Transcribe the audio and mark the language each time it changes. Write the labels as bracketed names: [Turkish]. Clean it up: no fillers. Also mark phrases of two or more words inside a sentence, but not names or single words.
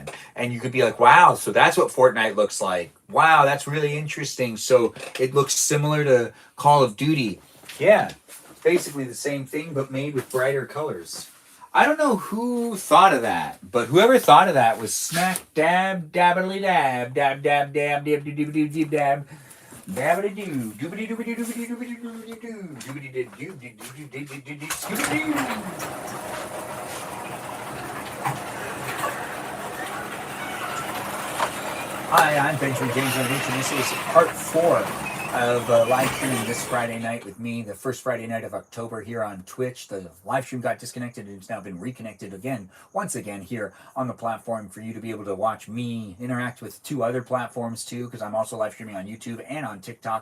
[English] And you could be like, wow, so that's what Fortnite looks like. Wow, that's really interesting. So it looks similar to Call of Duty. Yeah, basically the same thing, but made with brighter colors. I don't know who thought of that, but whoever thought of that was smack dab dabbly dab dab dab dab dab dab dab dab dab dabbly doo doobly doobly doobly doobly doobly doo doobly doo doobly doo. Hi, I'm Benjamin James Magrdichian, and this is part 4 of live streaming this Friday night with me, the first Friday night of October here on Twitch. The live stream got disconnected and it's now been reconnected once again here on the platform for you to be able to watch me interact with 2 other platforms too, because I'm also live streaming on YouTube and on TikTok.